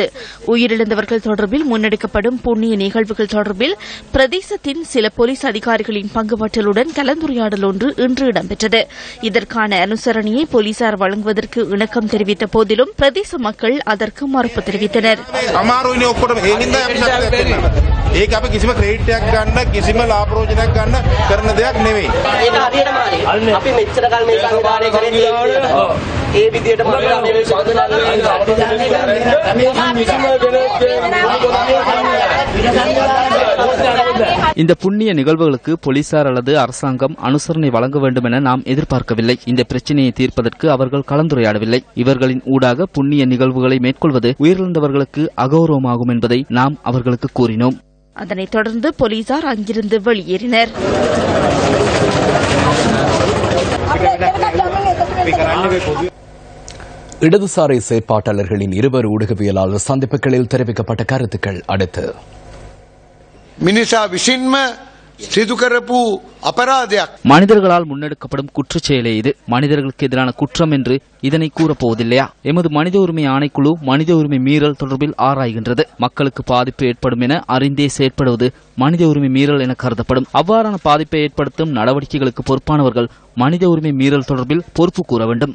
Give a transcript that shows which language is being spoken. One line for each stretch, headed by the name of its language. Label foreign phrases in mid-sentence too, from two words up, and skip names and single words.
Tamil: உயிரிழந்தவர்கள் தொடர்பில் முன்னெடுக்கப்படும் புண்ணிய நிகழ்வுகள் தொடர்பில் பிரதேசத்தின் சில போலீஸ் அதிகாரிகளின் பங்குபற்றலுடன் கலந்துரையாடல் ஒன்று இன்று இடம்பெற்றது. இதற்கான அனுசரணையை போலீசார் வழங்குவதற்கு இணக்கம் தெரிவித்த போதிலும் பிரதேச மக்கள் அதற்கு மறுப்பு தெரிவித்தனர்.
Sinhala: ඒක අපි කිසිම ක්‍රෙඩිට් එකක් ගන්න කිසිම ලාභෝජනයක් ගන්න කරන දෙයක් නෙවෙයි. ඒක හරියටම හරි. අපි මෙච්චර කල් මේ සංවිධානය කරේ ඒ විදියටම
Tamil: இந்த புண்ணிய நிகழ்வுகளுக்கு போலீசார் அல்லது அரசாங்கம் அனுசரணை வழங்க வேண்டும் என நாம் எதிர்பார்க்கவில்லை. இந்த பிரச்சினையை தீர்ப்பதற்கு அவர்கள் கலந்துரையாடவில்லை. இவர்களின் ஊடாக புண்ணிய நிகழ்வுகளை மேற்கொள்வது உயிரிழந்தவர்களுக்கு அகௌரவமாகும் என்பதை நாம் அவர்களுக்கு கூறினோம். அதனைத் தொடர்ந்து போலீசார் அங்கிருந்து வெளியேறினர். இடதுசாரி செயற்பாட்டாளர்களின் 2 ஊடகவியலாளர் சந்திப்புகளில் தெரிவிக்கப்பட்ட கருத்துக்கள் அடுத்து.
Sinhala: මිනිසා විසින්ම සිදු කරපු අපරාධයක්.
Tamil: மனிதர்களால் முன்னெடுக்கப்படும் குற்றச்செயலே இது. மனிதர்களுக்கு எதிரான குற்றம் என்று இதனை கூறப்போவதில்லையா? எமது மனித உரிமை ஆணைக்குழு மனித உரிமை மீறல் தொடர்பில் ஆராய்கின்றது. மக்களுக்கு பாதிப்பு ஏற்படும் என அறிந்தே செயற்படுவது மனித உரிமை மீறல் என கருதப்படும். அவ்வாறான பாதிப்பை ஏற்படுத்தும் நடவடிக்கைகளுக்கு பொறுப்பானவர்கள் மனித உரிமை மீறல் தொடர்பில் பொறுப்பு கூற வேண்டும்.